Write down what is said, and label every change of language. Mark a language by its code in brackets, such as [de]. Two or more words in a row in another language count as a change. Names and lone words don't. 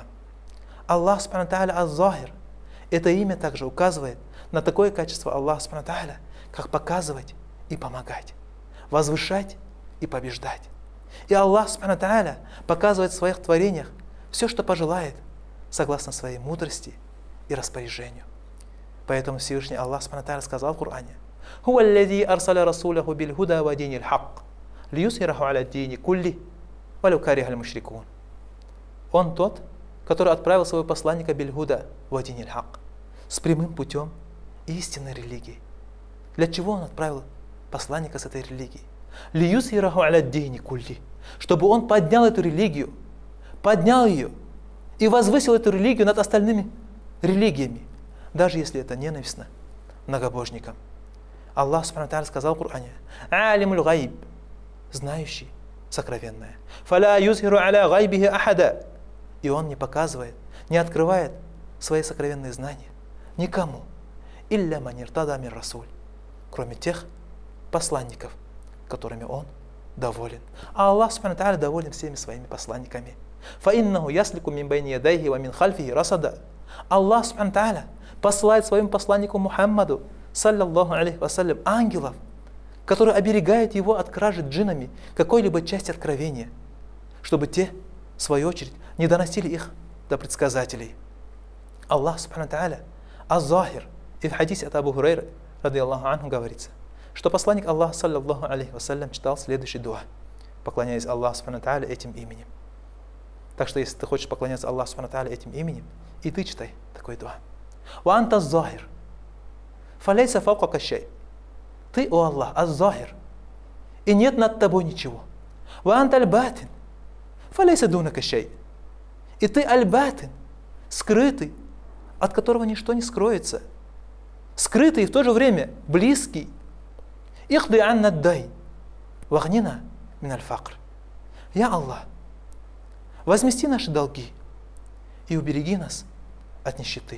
[ar] الله سبحانه وتعالى الظاهر. [ru] Это имя также указывает на такое качество [ar] الله سبحانه وتعالى, [ru] как показывать и помогать, возвышать и побеждать. И [ar] الله سبحانه وتعالى [ru] показывает в своих творениях все, что пожелает, согласно своей мудрости и распоряжению. Поэтому Всевышний [ar] الله سبحانه وتعالى [ru] сказал в Коране: [ar] «هو الذي أرسل رسوله بالهدى ودين الحق ليظهره على الدين كله ولو كره المشركون». [ru] Он тот, который отправил своего посланника [ar] بالهدى ودين الحق, [ru] с прямым путем истинной религии. Для чего Он отправил посланника с этой религией? [ar] ليظهره على الدين كله, [ru] чтобы он поднял эту религию, поднял ее и возвысил эту религию над остальными религиями, даже если это ненавистно многобожникам. [ar] الله سبحانه وتعالى [ru] сказал в Коране: [ar] «عالم الغيب», [ru] знающий сокровенное. [ar] «فلا يظهر على غيبه أحدا». [ru] И Он не показывает, не открывает свои сокровенные знания никому. [ar] «إلا من ارتضى من رسول», [ru] кроме тех посланников, которыми Он доволен. А [ar] الله سبحانه وتعالى [ru] доволен всеми своими посланниками. [ar] «فإنه يسلك من بين يديه ومن خلفه رصدا». الله سبحانه وتعالى [ru] посылает своему посланнику Мухаммаду, [ar] صلى الله عليه وسلم, [ru] ангелов, которые оберегают его от кражи джиннами какой-либо части откровения, чтобы те, в свою очередь, не доносили их до предсказателей. [ar] الله سبحانه وتعالى الظاهر. [ru] И в хадисе от Абу Хурайры, [ar] رضي الله عنه, [ru] говорится, что посланник Аллаха, [ar] صلى الله عليه وسلم, [ru] читал следующий дуа, поклоняясь [ar] الله سبحانه وتعالى [ru] этим именем. Так что, если ты хочешь поклоняться [ar] الله سبحانه وتعالى [ru] этим именем, и ты читай такой дуа. [ar] «وأنت الظاهر فليس فوقك شيء». [ru] Ты, о Аллах, аз-Захир, и нет над тобой ничего. [ar] «وأنت الباطن فليس دونك شيء». [ru] И ты аль-Батин, скрытый, от которого ничто не скроется. Скрытый и в то же время близкий. [ar] «اقض عنا الدين وأغننا من الفقر». [ru] Я Аллах, возмести наши долги и убереги нас от нищеты.